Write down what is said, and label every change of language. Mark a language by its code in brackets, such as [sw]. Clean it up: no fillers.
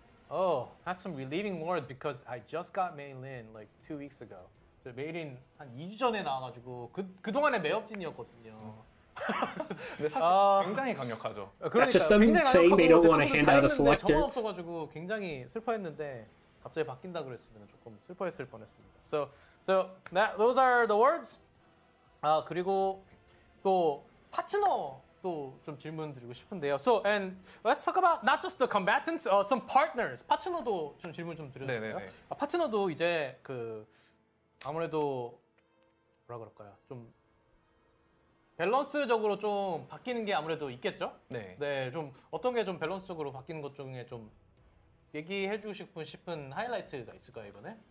[en] Oh, that's some relieving word because I just got Mei Lin like 2 weeks ago. [ko] 저 메일인 한 2주 전에 나와가지고 그동안에 매업진이었거든요. 근데 사실 굉장히 강력하죠. [en] That's just them saying they don't want to hand out a selector. [ko] 정원 없어가지고 굉장히 슬퍼했는데 갑자기 바뀐다 그랬으면 조금 슬퍼했을 뻔했습니다. [en] So those are the words. [ko] 그리고 또 파트너 또 좀 질문 드리고 싶은데요. [en] So and let's talk about not just the combatants, some partners. [ko] 파트너도 좀 질문 좀 드려도 될까요? 네네네. 파트너도 이제 그 아무래도 뭐라 그럴까요? 좀 밸런스적으로 좀 바뀌는 게 아무래도 있겠죠? 네. 네, 좀 어떤 게 좀 밸런스적으로 바뀌는 것 중에 좀 얘기해 주고 싶은 하이라이트가 있을까요, 이번에?